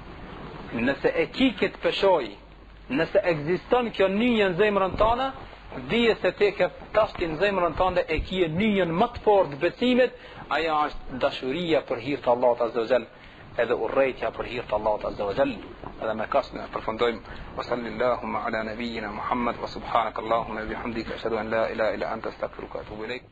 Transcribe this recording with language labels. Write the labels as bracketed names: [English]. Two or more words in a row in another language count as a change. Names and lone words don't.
[Albanian] Nëse e ki këtë peshoj, nëse ekziston kjo nije në zemrën tënde, dije se te ke tashti në zemrën tënde e ki nijen më të fortë besimit, ajo është dashuria për hir të Allahut [Arabic] عز وجل, [Albanian] edhe urrejtja për hir të Allahut [Arabic] عز وجل. [Albanian] Edhe me kaq ne përfundojmë. [Arabic] وصلى الله على نبينا محمد وسبحانك اللهم وبحمدك أشهد أن لا إله إلا أنت أستغفرك وأتوب إليك.